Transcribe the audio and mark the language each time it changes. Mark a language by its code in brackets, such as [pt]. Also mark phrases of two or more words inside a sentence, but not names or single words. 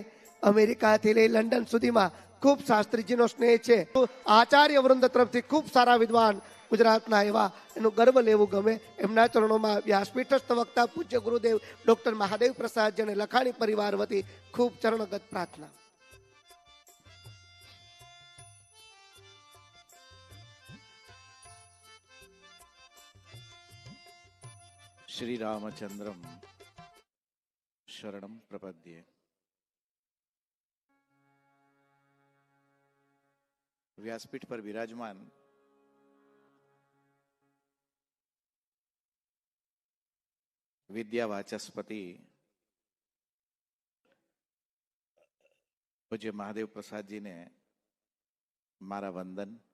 [gu] અમેરિકાથી લઈ લંડન સુધીમાં ખૂબ શાસ્ત્રીજીનો સ્નેહ છે. આચાર્ય વૃંદ તરફથી ખૂબ સારા વિદ્વાન ગુજરાતના એવા, એનું ગર્વ લેવું ગમે. એમના ચરણોમાં વ્યાસપીઠસ્થ વક્તા પૂજ્ય ગુરુદેવ ડોક્ટર મહાદેવ પ્રસાદજી અને લખાણી પરિવાર વતી ખૂબ ચરણગત પ્રાર્થના. [sa] श्री रामचंद्रम शरणम प्रपद्ये. [hi] व्यासपीठ पर विराजमान विद्या वाचस्पति पूज्य महादेव प्रसाद जी [gu] ને મારા વંદન.